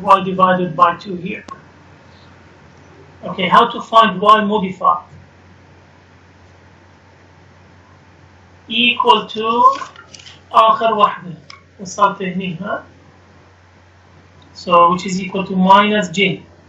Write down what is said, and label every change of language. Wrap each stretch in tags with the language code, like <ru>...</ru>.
<en>Y divided by 2 here. Okay, how to find Y modified? Equal to</en> <ar>آخر واحدة وصلت هني ها.</ar> <en>So which is equal to minus J.</en>